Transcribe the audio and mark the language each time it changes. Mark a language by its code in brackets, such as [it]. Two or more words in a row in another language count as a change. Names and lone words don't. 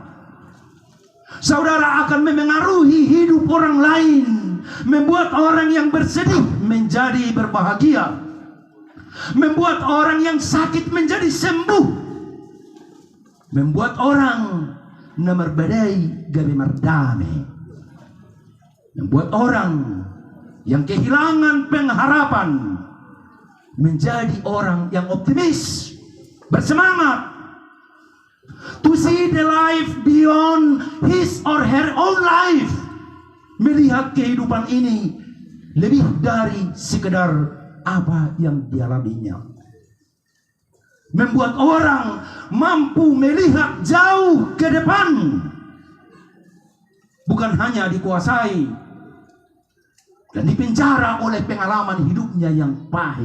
[id] Saudara akan memengaruhi hidup orang lain, membuat orang yang bersedih menjadi berbahagia, membuat orang yang sakit menjadi sembuh, membuat orang nomor badai [bbc] gabe mardame, [id] membuat orang yang kehilangan pengharapan menjadi orang yang optimis, bersemangat, [en] to see the life beyond his or her own life. [id] Melihat kehidupan ini lebih dari sekedar apa yang dialaminya. Membuat orang mampu melihat jauh ke depan. Bukan hanya dikuasai dan dipenjara oleh pengalaman hidupnya yang pahit.